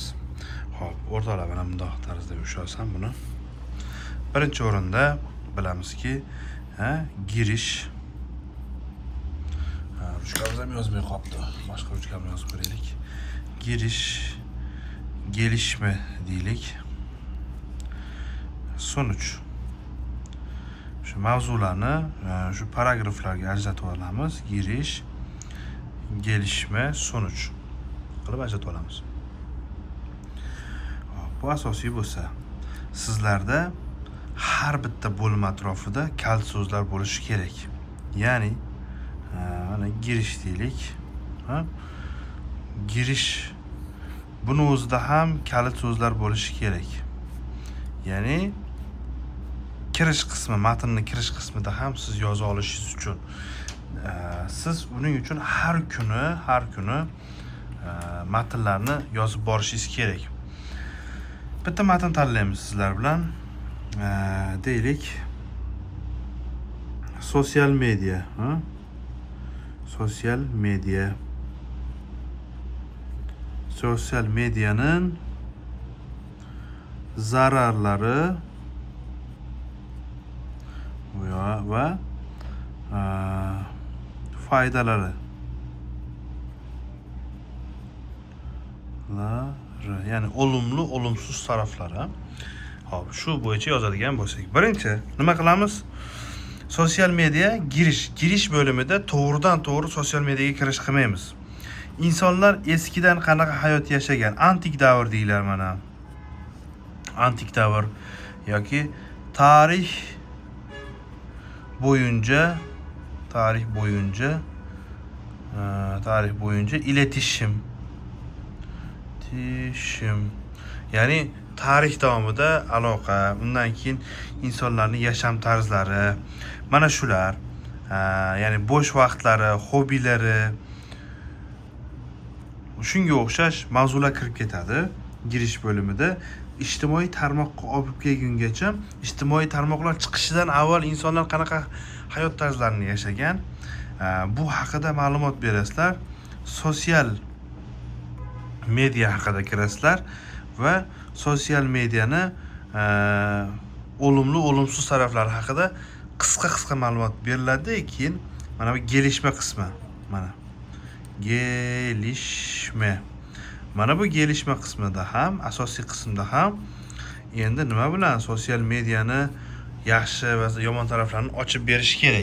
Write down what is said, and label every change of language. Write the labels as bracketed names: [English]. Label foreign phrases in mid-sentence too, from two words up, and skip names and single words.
[Uzbek] Xo'p, o'rtoqlar, mana bunday tarzda yushalsam buni. Birinchi o'rinda bilamizki, girish. Ruchkamiz ham yozmay qolibdi. Boshqa ruchkamni yozib ko'raylik. [Turkish] Girish, gelişme deylik. [Uzbek] Sonuç. Şu mavzularni şu paragraflarga ajratib olamiz. [Turkish] Girish, gelişme, sonuç [Uzbek] qilib ajratib olamiz. Bu asosiy bo'lsa, sizlarda har bitta bo'lim atrofida kalit so'zlar bo'lishi kerak. Ya'ni mana girish deylik. Girish, buni o'zida ham kalit so'zlar bo'lishi kerak. Ya'ni kirish qismi, matnning kirish qismida ham siz yoza olishingiz uchun siz uning uchun har kuni matnlarni yozib borishingiz kerak. Bitta matn tanlaymiz sizlar bilan. Deylik, [Turkish] sosyal medya, sosyal medya. Sosyal medyanın zararları ve faydaları. Yani olumlu, olumsuz tarafları. [Uzbek] Hop, shu bo'yicha yozadigan bo'lsak, birinchi nima qilamiz? [Turkish] Sosyal medya girish [Uzbek] bo'limida to'g'ridan to'g'ri [Turkish] sosyal medyaga [Uzbek] kirish qilmaymiz. [Turkish] İnsanlar eskiden [Uzbek] qanaqa hayot yashagan, antik davr deylar mana. Antik davr yoki tarix [Turkish] boyunca iletişim. [Uzbek] Ya'ni tarix davomida aloqa, undan keyin insonlarning yasham tarzlari, mana shular, ya'ni bo'sh vaqtlari, hobbilari, shunga o'xshash mavzular kirib ketadi girish bo'limida. Ijtimoiy tarmoqqa olib kelgungacha, ijtimoiy tarmoqlar chiqishidan avval insonlar qanaqa hayot tarzlarini yashagan, bu haqida ma'lumot berasizlar. [Turkish] Sosyal media [Uzbek] haqida kirasizlar va [Turkish] sosyal medyani olumlu, olumsuz [Uzbek] taraflari haqida qisqa ma'lumot beriladi. Keyin mana bu gelişme qismi, mana gelişme. Mana bu gelişme qismida ham, asosiy qismda ham endi nima bilan [Turkish] sosyal medyani [Uzbek] yaxshi va yomon taraflarini ochib berish kerak.